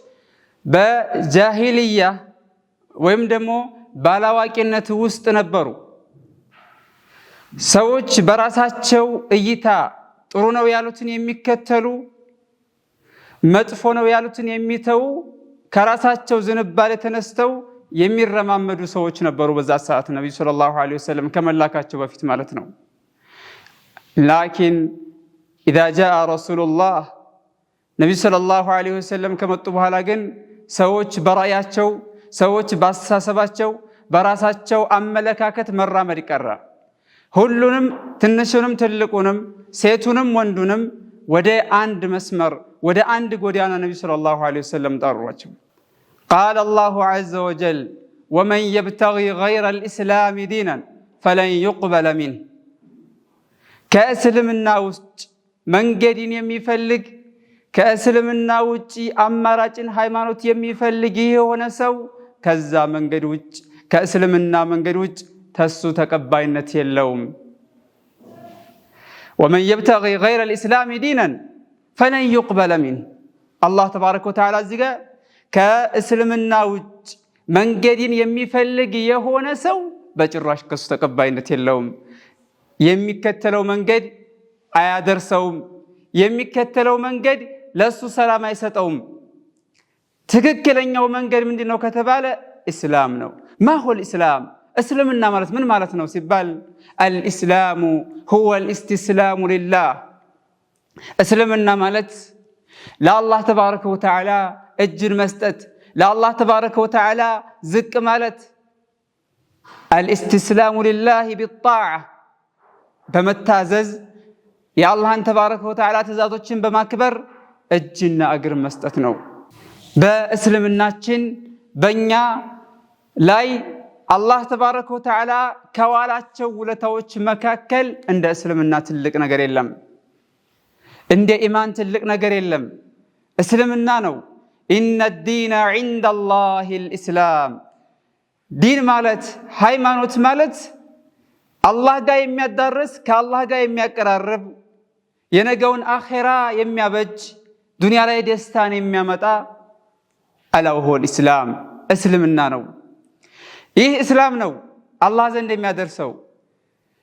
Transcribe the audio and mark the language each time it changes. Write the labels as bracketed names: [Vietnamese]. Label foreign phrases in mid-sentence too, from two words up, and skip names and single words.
[Amharic] በጃሂልያ ወይም ደግሞ ባላዋቂነት ውስጥ ነበሩ። ሰዎች በራሳቸው እይታ ጥሩ ነው ያሉትን የሚከተሉ መጥፎ ነው ያሉትን የሚተው ከራሳቸው ዝንባሌ ተነስተው የሚረማመዱ ሰዎች ነበሩ በዛ ሰዓት ነብዩ [Arabic] صلى الله عليه وسلم [Amharic] ከመላካቸው በፊት ማለት ነው። ላኪን [Arabic] إذا جاء رسول الله [Amharic] ነብዩ [Arabic] صلى الله عليه وسلم [Amharic] ከመጡ በኋላ ግን ሰዎች በራያቸው ሰዎች ባስተሳሰባቸው በራሳቸው አመለካከት መራመድ ይቀራ። ሁሉንም ትንሹንም ትልቁንም ሴቱንም ወንዱንም ወደ አንድ መስመር ወደ አንድ ጎዳና ነብዩ [Arabic] صلى الله عليه وسلم [Amharic] ጠሯቸው። [Arabic] قال الله عز وجل ومن يبتغي غير الإسلام دينا فلن يقبل منه. كأسلمنا وجه [Amharic] መንገድን የሚፈልግ ከእስልምና ውጪ አማራጭን ሃይማኖት የሚፈልግ የሆነ ሰው ከዛ መንገድ ውጭ ከእስልምና መንገድ ውጭ ተሱ ተቀባይነት የለውም። [Arabic] ومن يبتغي غير الإسلام دينا فلن يقبل منه. الله تبارك وتعالى [Amharic] እዚጋ ከእስልምና ውጭ መንገድን የሚፈልግ የሆነ ሰው በጭራሽ ከሱ ተቀባይነት የለውም። የሚከተለው መንገድ አያደርሰውም። የሚከተለው መንገድ ለሱ ሰላም አይሰጠውም። ትክክለኛው መንገድ ምንድነው ከተባለ እስላም ነው። [Arabic] ما هو الإسلام [Amharic] እስልምና ማለት ምን ማለት ነው ሲባል [Arabic] الاسلام هو الاستسلام لله. [Amharic] እስልምና ማለት ለአላህ [Arabic] تبارك وتعالى [Amharic] እጅን መስጠት ለአላህ [Arabic] تبارك وتعالى [Amharic] ዝቅ ማለት [Arabic] الاستسلام لله بالطاعة [Amharic] በመታዘዝ የአላህን [Arabic] تبارك وتعالى [Amharic] ትእዛዞችን በማክበር እጅና እግር መስጠት ነው። በእስልምናችን በእኛ ላይ አላህ [Arabic] تبارك وتعالى [Amharic] ከዋላቸው ውለታዎች መካከል እንደ እስልምና ትልቅ ነገር የለም። እንደ ኢማን ትልቅ ነገር የለም። እስልምና ነው። [Arabic] إن الدين عند الله الإسلام. [Amharic] ዲን ማለት ሃይማኖት ማለት አላህ ጋር የሚያዳርስ ከአላህ ጋር የሚያቀራርብ የነገውን አኺራ የሚያበጅ ዱንያ ላይ ደስታን የሚያመጣ አላሁ الإسلام እስልምና ነው። ይህ እስላም ነው አላህ ዘንድ የሚያደርሰው።